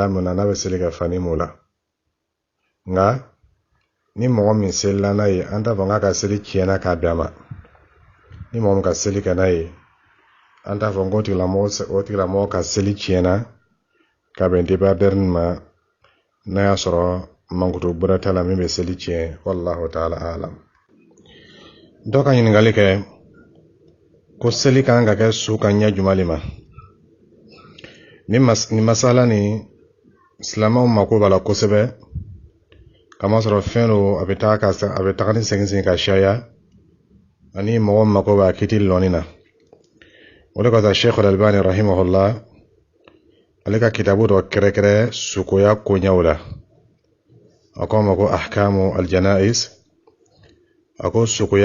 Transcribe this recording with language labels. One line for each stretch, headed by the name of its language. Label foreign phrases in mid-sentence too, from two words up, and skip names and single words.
Bambara: min na n'a bɛ seli kɛ fani mun la nka ni mɔgɔ min selila n'a ye an t'a fɔ k'a ka seli tiɲɛna k'a bɛn a ma ni mɔgɔ min ka seli kɛ n'a ye an t'a fɔ o tigilamɔgɔ ka seli tiɲɛna ka bɛn débardeur ma n'a y'a sɔrɔ mankutu bɛrɛ t'a la min bɛ seli tiɲɛ
Arabic: والله تعالى أعلم
Bambara: dɔ ka ɲininkali kɛ ko seli kan ka kɛ su ka ɲɛ jumɛn ma ni masala ni silamɛw mako b'a la kosɛbɛ kamasɔrɔ fɛn do a bɛ taga ni segin ka caya ani mɔgɔ mako b'a kiti lɔnni na o de kɔsɔn Sheikh Al-Albani rahimahullah ale ka kitabu dɔ kɛrɛkɛrɛ sukoya koɲɛw la a ko ma ko
Arabic: أحكام الجنائز
Bambara: a ko sukoya